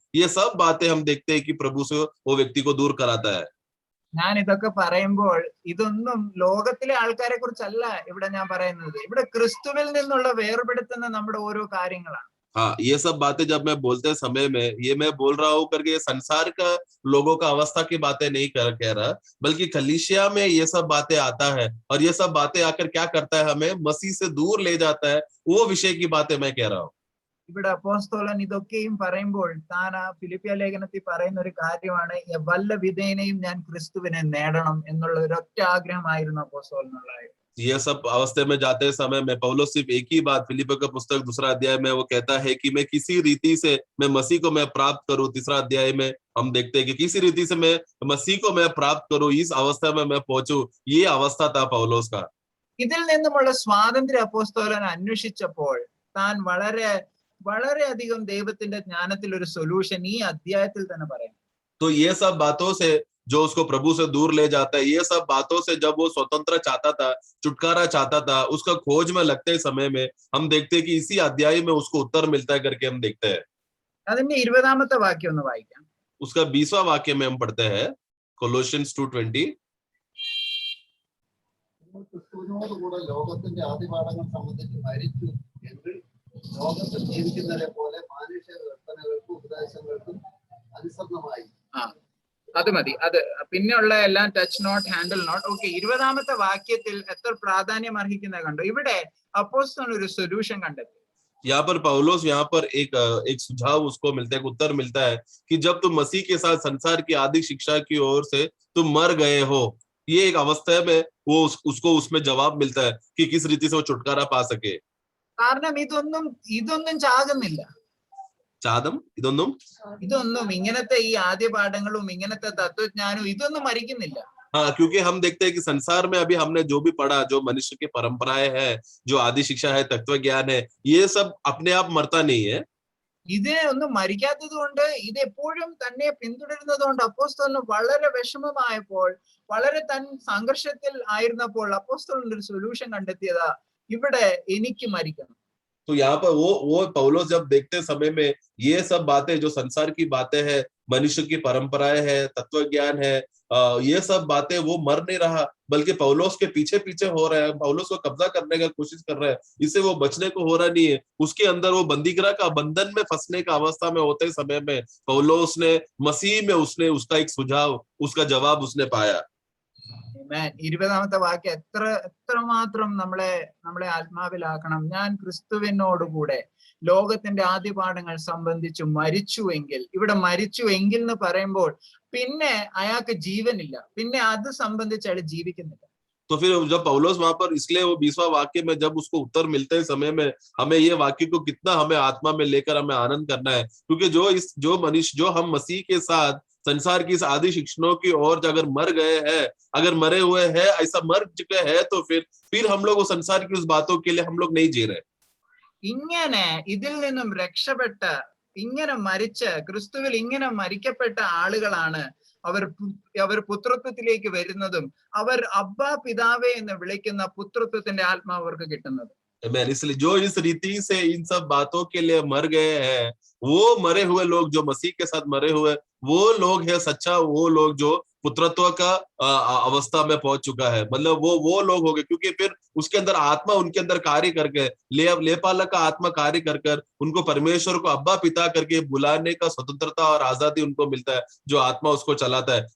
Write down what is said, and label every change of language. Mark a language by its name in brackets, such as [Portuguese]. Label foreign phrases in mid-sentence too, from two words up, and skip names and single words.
[Hindi] ये सब बातें हम देखते हैं कि प्रभु से वो व्यक्ति को दूर कराता है। [Malayalam] ഞാൻ ഇതൊക്കെ പറയുമ്പോൾ ഇതൊന്നും ലോകത്തിലെ ആൾക്കാരെ കുറിച്ചല്ല ഇവിടെ ഞാൻ പറയുന്നത്. ഇവിടെ ക്രിസ്തുവിൽ നിന്നുള്ള വേർപെടുത്തുന്ന നമ്മുടെ ഓരോ കാര്യങ്ങളാണ്. [Hindi] हाँ, ये सब बातें जब मैं बोलते समय में, ये मैं बोल रहा हूँ करके संसार का लोगों का अवस्था की बातें नहीं कह रहा, बल्कि कलीसिया में ये सब बातें आता है, और ये सब बातें आकर क्या करता है? हमें मसीह से दूर ले जाता है। वो विषय की बातें मैं कह रहा हूँ। [Malayalam] ഇവിടെ അപ്പോസ്തലൻ ഇതൊക്കെയും പറയുമ്പോൾ താൻ ആ ഫിലിപ്പിയ ലേഖനത്തിൽ പറയുന്ന ഒരു കാര്യമാണ്, വല്ല വിധേനയും ഞാൻ ക്രിസ്തുവിനെ നേടണം എന്നുള്ള ഒരൊറ്റ ആഗ്രഹമായിരുന്നു അപ്പോസ്തലനുള്ള. [Hindi] ये सब अवस्थे में जाते समय में पौलुस सिर्फ एक ही बात, फिलिपियों का पुस्तक 2 अध्याय में वो कहता है कि मैं किसी रीति से मैं मसीह को मैं प्राप्त करूं। 3 अध्याय में हम देखते हैं कि किसी रीति से मैं मसीह को मैं प्राप्त करूं, इस अवस्था में मैं पहुंचूं। ये अवस्था था पौलुस का। [Malayalam] ഇതിൽ നിന്നുമുള്ള സ്വാതന്ത്ര്യം അപ്പോസ്തലൻ അന്വേഷിച്ചപ്പോൾ താൻ വളരെയധികം ദൈവത്തിന്റെ ജ്ഞാനത്തിൽ ഒരു സൊല്യൂഷൻ ഈ അധ്യായത്തിൽ തന്നെ പറയാം. [Hindi] तो ये सब बातों से जो उसको प्रभु से दूर ले जाता है, ये सब बातों से जब वो स्वतंत्र चाहता था, छुटकारा चाहता था, उसका खोज में लगते समय में हम देखते हैं कि इसी अध्याय में उसको उत्तर मिलता है करके हम देखते हैं। [Malayalam] അതിന്റെ 20ാമത്തെ വാക്യം ഒന്ന് വായിക്കാം. [Hindi] उसका 20वां वाक्य में हम पढ़ते हैं कोलोशियंस 2:20। [Malayalam] ക്രിസ്തുവിനോട് കൂടെ ലോകത്തിന്റെ ആദിപാഠങ്ങൾ സംബന്ധിച്ച് മരിച്ചു എങ്കിൽ ലോകത്തിൽ ജീവിക്കുന്നവരെ പോലെ മാനുഷ്യ കൽപ്പനകൾക്കും ഉപദേശങ്ങൾക്കും അനുസരണമായി. അത് മതി. അത് പിന്നെയുള്ള എല്ലാം [English] touch not, handle not. [Malayalam] ഓക്കെ, 20ാമത്തെ വാക്യത്തിൽ എത്ര പ്രാധാന്യം അർഹിക്കുന്നത് കണ്ടോ. ഇവിടെ അപ്പോസ്തലൻ ഒരു സൊല്യൂഷൻ കണ്ടെത്തി. [Hindi] यहाँ पर पौलुस यहाँ पर एक सुझाव उसको मिलता है, उत्तर मिलता है कि जब तुम मसीह के साथ संसार की आदि शिक्षा की ओर से तुम मर गए हो, ये एक अवस्था में वो उसको उसमें जवाब मिलता है कि किस रीति से वो छुटकारा पा सके. [Malayalam] കാരണം ഇതൊന്നും ചാകുന്നില്ല. ഇതൊന്നും ഇങ്ങനത്തെ ഈ ആദ്യ പാഠങ്ങളും ഇങ്ങനത്തെ തത്വജ്ഞാനവും ഇതൊന്നും മരിക്കുന്നില്ല. [Hindi] हाँ, क्योंकि हम देखते हैं कि संसार में अभी हमने जो भी पढ़ा, जो मनुष्य की परंपराएं हैं, जो आदि शिक्षा है, तत्व ज्ञान है, ये सब अपने आप मरता नहीं है. [Malayalam] ഇത് ഒന്നും മരിക്കാത്തത് കൊണ്ട്, ഇത് എപ്പോഴും തന്നെ പിന്തുടരുന്നത് കൊണ്ട് അപ്പോസ്തലന് വളരെ വിഷമമായപ്പോൾ, വളരെ സംഘർഷത്തിൽ ആയിരുന്നപ്പോൾ അപ്പോസ്തലൻ ഒരു സൊല്യൂഷൻ കണ്ടെത്തിയതാ, ഇവിടെ എനിക്ക് മരിക്കണം. [Hindi] तो यहाँ पर वो पौलुस जब देखते समय में ये सब बातें जो संसार की बातें हैं, मनुष्य की परंपराएं हैं, तत्व ज्ञान है, ये सब बातें वो मर नहीं रहा, बल्कि पौलुस के पीछे पीछे हो रहा है, पौलुस को कब्जा करने का कोशिश कर रहा है, इससे वो बचने को हो रहा नहीं है. उसके अंदर वो बंदीगृह का बंधन में फंसने का अवस्था में होते समय में पौलुस ने मसीह में उसने उसका एक सुझाव, उसका जवाब उसने पाया. [Malayalam] 20ാമത്തെ വാക്യം എത്രമാത്രം നമ്മളെ ആത്മാവിലാക്കണം. ഞാൻ ക്രിസ്തുവിനോടുകൂടെ ലോകത്തിന്റെ ആദ്യ പാഠങ്ങൾ സംബന്ധിച്ച് മരിച്ചുവെങ്കിൽ, ഇവിടെ മരിച്ചുവെങ്കിൽ എന്ന് പറയുമ്പോൾ പിന്നെ അയാൾക്ക് ജീവനില്ല, പിന്നെ അത് സംബന്ധിച്ച് അയാൾ ജീവിക്കുന്നില്ല. [Hindi] तो फिर जब पौलुस वहां पर, इसलिए वो 20वां वाक्य में जब उसको उत्तर मिलते हैं समय में, हमें ये वाक्य को कितना हमें आत्मा में लेकर हमें आनंद करना है, क्योंकि जो मनुष्य, जो हम मसीह के साथ संसार की इस आदि शिक्षणों की ओर अगर मर गए हैं, अगर मरे हुए हैं, ऐसा मर चुके हैं, तो फिर हम लोग वो संसार की उस बातों के लिए हम लोग नहीं जी रहे. [Malayalam] ഇങ്ങനെ ഇതിൽ നിന്നും രക്ഷപ്പെട്ട, ഇങ്ങനെ മരിച്ച, ക്രിസ്തുവിൽ ഇങ്ങനെ മരിക്കപ്പെട്ട ആളുകളാണ് അവർ പുത്രത്വത്തിലേക്ക് വരുന്നതും അവർ അബ്ബാ പിതാവേ എന്ന് വിളിക്കുന്ന പുത്രത്വത്തിന്റെ ആത്മാവ് അവർക്ക് കിട്ടുന്നത്. [Hindi] इसलिए जो इस रीति से इन सब बातों के लिए मर गए हैं, वो मरे हुए लोग, जो मसीह के साथ मरे हुए, वो लोग है सच्चा, वो लोग जो पुत्रत्व का अवस्था में पहुंच चुका है. मतलब वो लोग हो गए, क्योंकि फिर उसके अंदर आत्मा उनके अंदर कार्य करके, लेपालक का आत्मा कार्य कर उनको परमेश्वर को अब्बा पिता करके बुलाने का स्वतंत्रता और आजादी उनको मिलता है, जो आत्मा उसको चलाता है.